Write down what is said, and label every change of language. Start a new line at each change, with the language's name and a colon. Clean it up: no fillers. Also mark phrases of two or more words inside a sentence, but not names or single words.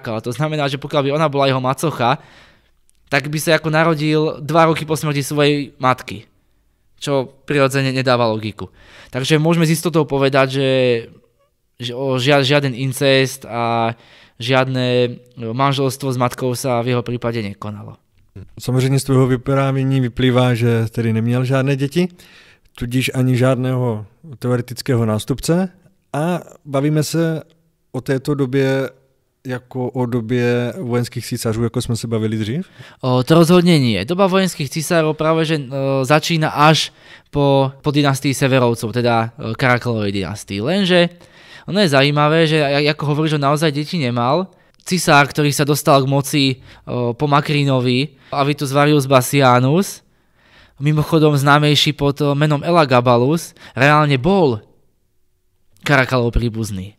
Slovak: To znamená, že pokiaľ by ona bola jeho macocha, tak by sa ako narodil 2 roky po smrti svojej matky. Čo prirodzene nedáva logiku. Takže môžeme s istotou povedať, že žiaden incest a žiadne manželstvo s matkou sa v jeho prípade nekonalo.
Czech: Samozřejmě z tvého vyprávění vyplývá, že tedy neměl žádné děti, tudíž ani žádného teoretického nástupce a bavíme se o této době jako o době vojenských císařů, jako jsme se bavili dřív?
Slovak: To rozhodne nie. Doba vojenských císarov práve že začína až po dynastii Severovcov, teda Karakalovej dynastii. Lenže ono je zaujímavé, že ako hovorí, že naozaj deti nemal. Cisár, ktorý sa dostal k moci po Makrinovi, Avitus Varius Bassianus, mimochodom známejší pod menom Elagabalus, reálne bol Karakalov príbuzný.